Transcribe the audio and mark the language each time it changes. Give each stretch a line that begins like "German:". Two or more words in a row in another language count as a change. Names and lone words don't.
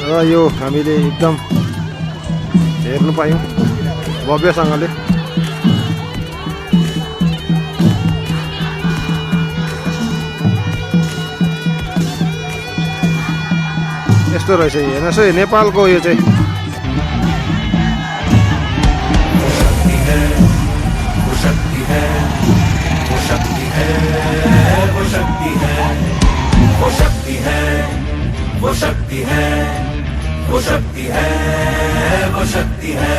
Nepali: र यो हामीले एकदम हेर्नु पायौँ भव्यसँगले। यस्तो रहेछ हेर्नुहोस् है नेपालको यो चाहिँ।
Hindi: वो शक्ति है, वो शक्ति है, वो शक्ति है।